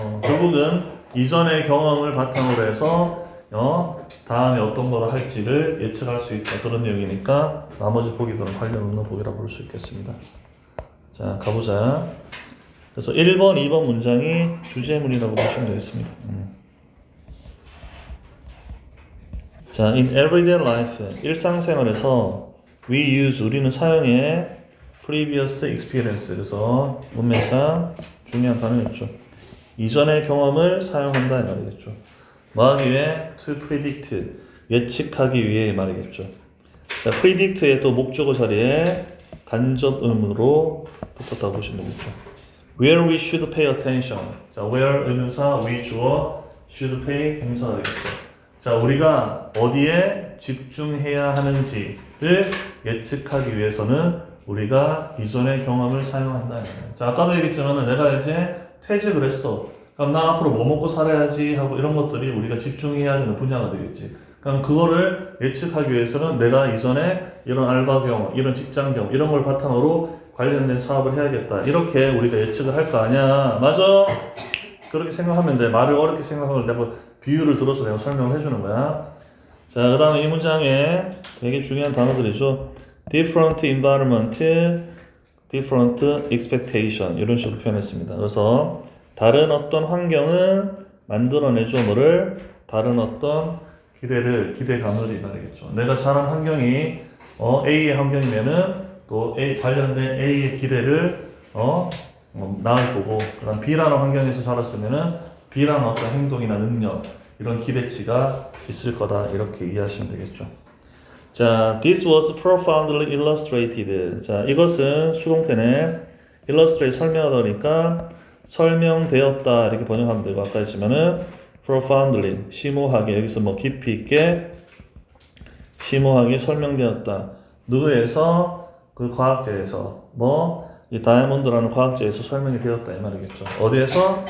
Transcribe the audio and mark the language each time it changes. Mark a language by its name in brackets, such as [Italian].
[Korean] 결국은 이전의 경험을 바탕으로 해서 다음에 어떤 걸 할지를 예측할 수 있다 그런 내용이니까 나머지 보기들은 관련 없는 보기라 볼 수 있겠습니다. 자, 가보자. 그래서 1번, 2번 문장이 주제문이라고 보시면 되겠습니다. [English] 자, in everyday life, [Korean] 일상생활에서 [English] we use, [Korean] 우리는 사용해 [English] previous experience. [Korean] 그래서 문맥상 중요한 단어였죠. 이전의 경험을 사용한다 이 말이겠죠. 뭐 하기 위해? [English] to predict, [Korean] 예측하기 위해 말이겠죠. 자, predict의 또 목적어 자리에 간접 의문으로 붙었다고 보시면 되겠죠. [English] Where we should pay attention. [Korean] 자, where 의문사, we 주어, should pay 동사가 되겠죠. 자, 우리가 어디에 집중해야 하는지를 예측하기 위해서는 우리가 이전의 경험을 사용한다. 자, 아까도 얘기했지만 내가 이제 퇴직을 했어. 그럼 나 앞으로 뭐 먹고 살아야지 하고 이런 것들이 우리가 집중해야 되는 분야가 되겠지. 그럼 그거를 예측하기 위해서는 내가 이전에 이런 알바 경험, 이런 직장 경험, 이런 걸 바탕으로 관련된 사업을 해야겠다. 이렇게 우리가 예측을 할 거 아니야. 맞아? 그렇게 생각하면 돼. 말을 어렵게 생각하면 내가 비유를 들어서 내가 설명을 해주는 거야. 자, 그 다음에 이 문장에 되게 중요한 단어들이죠. [English] different environment, different expectation [Korean] 이런 식으로 표현했습니다. 그래서 다른 어떤 환경은 만들어내죠. 뭐를? 다른 어떤 기대감을 말이겠죠. 내가 자란 환경이 A의 환경이면은 또 관련된 A의 기대를 낳을 거고, 그다음 B라는 환경에서 자랐으면은 B라는 어떤 행동이나 능력 이런 기대치가 있을 거다 이렇게 이해하시면 되겠죠. [English] 자, this was profoundly illustrated. [Korean] 자, 이것은 수동태네. illustrate 설명하다 보니까 설명되었다 이렇게 번역하면 되고, 아까 했지만은 profoundly 심오하게, 여기서 뭐 깊이 있게 심오하게 설명되었다. 누구에서? 그 과학자에서, 이 다이아몬드라는 과학자에서 설명이 되었다 이 말이겠죠. 어디에서?